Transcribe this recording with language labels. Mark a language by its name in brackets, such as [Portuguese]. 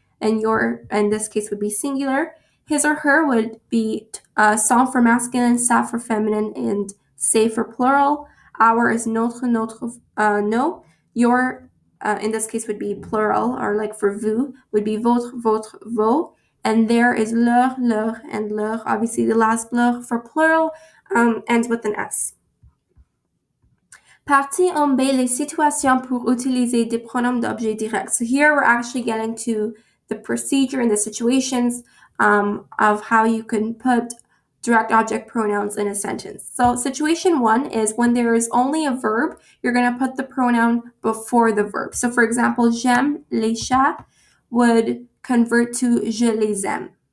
[English] And your, in this case, would be singular. His or her would be son for masculine, sa for feminine, and c'est for plural. Our is notre, no. Your, in this case, would be plural, or like for vous, would be votre, vos. And there is leur, and leur. Obviously, the last leur for plural ends with an S. [French] Partie 1b, les situations pour utiliser des pronoms d'objet direct. [English] So here we're actually getting to the procedure and the situations of how you can put direct object pronouns in a sentence. So situation 1 is when there is only a verb, you're going to put the pronoun before the verb. So for example, [French] j'aime les chats [English] would convert to [French] je les aime.